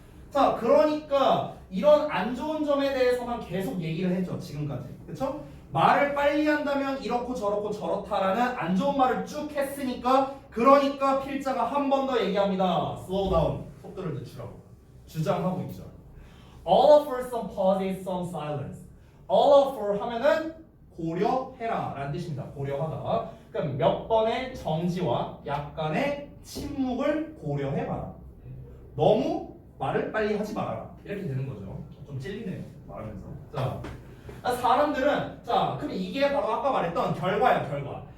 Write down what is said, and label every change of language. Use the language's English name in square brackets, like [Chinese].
[Korean] 자, 그러니까 이런 안 좋은 점에 대해서만 계속 얘기를 했죠. 지금까지. 그쵸? 말을 빨리 한다면 이렇고 저렇고 저렇다라는 안 좋은 말을 쭉 했으니까 그러니까 필자가 한 번 더 얘기합니다. [English] Slow down. [Korean] 속도를 늦추라고. 주장하고 있죠. [English] All of for some pauses, some silence. All of for [Korean] 하면은 고려해라 라는 뜻입니다. 고려하다. 그럼 몇 번의 정지와 약간의 침묵을 고려해봐라. 너무 말을 빨리 하지 말아라. 이렇게 되는 거죠. 좀 찔리네요. 말하면서. 자, 사람들은 그럼 이게 바로 아까 말했던 결과야, 결과.